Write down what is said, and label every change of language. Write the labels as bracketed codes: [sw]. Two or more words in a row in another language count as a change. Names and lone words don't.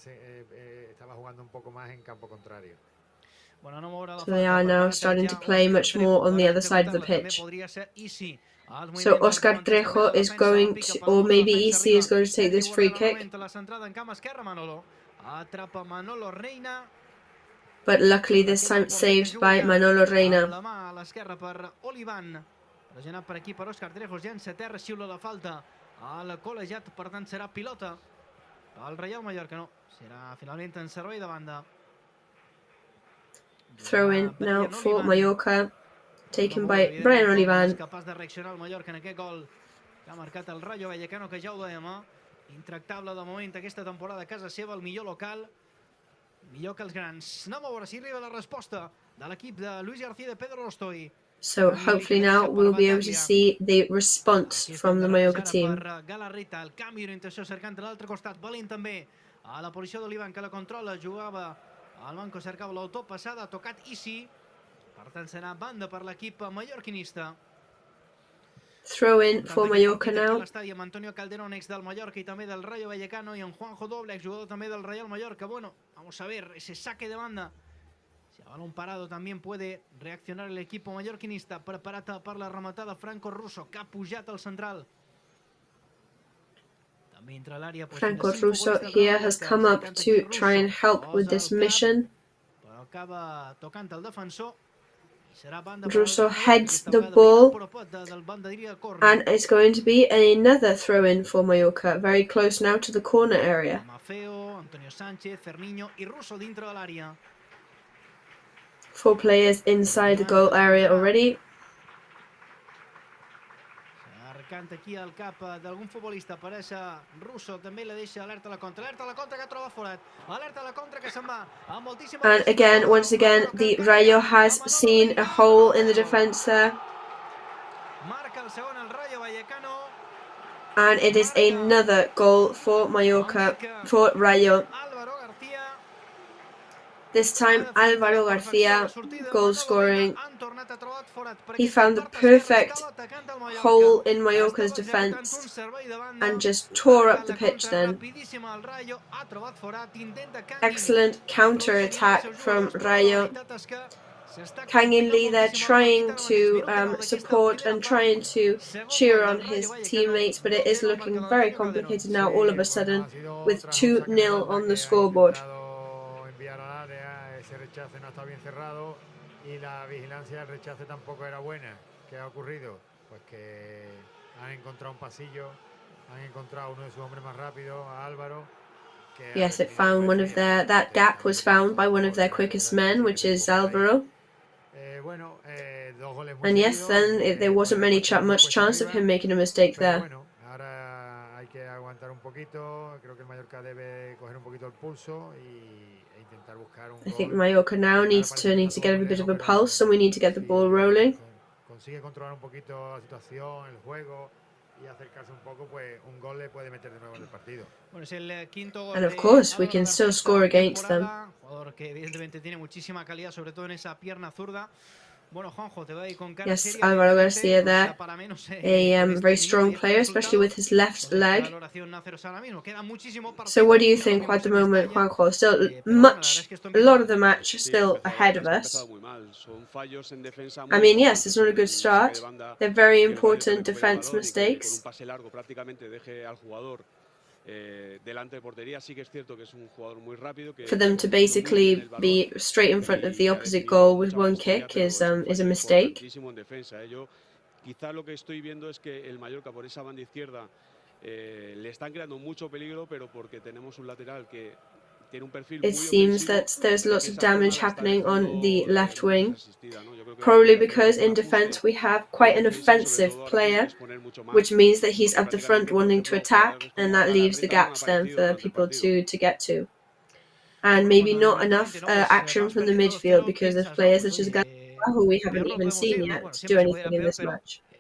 [en] So they are now starting to play much more on the other side of the pitch. So Oscar Trejo is going to, or maybe Isi is going to take this free kick. But luckily this time saved by Manolo Reina. [ca] Pressionat per aquí per Oscar Trejo, llença a terra, xiula la falta al col·legiat, per tant serà pilota al Rayo Vallecano. Serà finalment en servei de banda. [en] Throw in now for Mallorca, taken by Brian Olivan. [ca] Capaç de reaccionar el Mallorca en aquest gol que ha marcat el Rayo Vallecano, que ja ho dèiem, intractable de moment aquesta temporada a casa seva, el millor local, millor que els grans. Anem a veure si arriba la resposta de l'equip de Luis García de Pedro Rostoy. [en] So hopefully now we'll be able to see the response from the Mallorca team. [ca] Galarreta, el canvi d'orientació cercant a l'altre costat, valent també a la posició d'Olivan, que la controla, jugava al banco, cercava l'autor passada, ha tocat Isi, per tant serà banda per l'equip mallorquinista. [en] Throw in for Mallorca now. [ca] L'estadi amb Antonio Calderón, ex del Mallorca i també del Rayo Vallecano, i en Juanjo Doble, exjugador també del Real Mallorca. [es] Bueno, vamos a ver ese saque de banda. Si a balón parado también puede reaccionar el equipo mallorquinista. [ca] Preparat per la rematada Franco Russo, que ha pujat al central. També entra a l'àrea. [en] Franco Russo here has come up to try and help with this mission. [ca] Però acaba tocant el defensor. [en] Russo heads the ball, and it's going to be another throw-in for Mallorca, very close now to the corner area. [es] Antonio Sánchez, Ferniño y Russo dentro del área. [en] 4 players inside the goal area already. [ca] canta aquí al cap d'algun futbolista, pareix russo, també la deixa alerta a la contra que troba forat, alerta a la contra que se'n va amb moltíssima... [en] And again, once again, the Rayo has seen a hole in the defense there. [ca] Marca el segon el Rayo Vallecano. [en] And it is another goal for Mallorca, for Rayo. This time, Álvaro García, goal scoring. He found the perfect hole in Mallorca's defence and just tore up the pitch then. Excellent counter-attack from Rayo. Kang In Lee there trying to support and trying to cheer on his teammates, but it is looking very complicated now all of a sudden with 2-0 on the scoreboard. [es] Ese rechace no está bien cerrado y la vigilancia del rechace tampoco era buena. ¿Qué ha ocurrido? Pues que han encontrado un pasillo, han encontrado uno de sus hombres más rápidos, a Álvaro. [en] Yes, it found one of their, that gap was found by one of their quickest men, which is Álvaro. And yes, then there wasn't much chance of him making a mistake there. [es] Hay que aguantar un poquito. Creo que el Mallorca debe coger un poquito el pulso e intentar buscar un gol. [en] I think Mallorca now needs to get a bit of a pulse, and we need to get the ball rolling. [es] Consigue controlar un poquito la situación, el juego y acercarse un poco, pues un gol le puede meter de nuevo en el partido. [en] And of course, we can still score against them. [es] Jugador que evidentemente tiene muchísima calidad, sobre todo en esa pierna zurda. [en] Yes, Álvaro García there, a very strong player, especially with his left leg. So what do you think at the moment, Juanjo? Still a lot of the match still ahead of us. I mean, yes, it's not a good start. They're very important defense mistakes. For them to basically be straight in front of the opposite goal with one kick is a mistake. [es] Quizá lo que estoy viendo es que el Mallorca por esa banda izquierda le están creando mucho peligro, pero porque tenemos un lateral que tiene un perfil muy [en] It seems that there's lots of damage happening on the left wing. Probably because in defense we have quite an offensive player, which means that he's up the front wanting to attack, and that leaves the gaps then for people to get to. And maybe not enough action from the midfield because of players such as Gallagher, who we haven't even seen yet do anything in this match.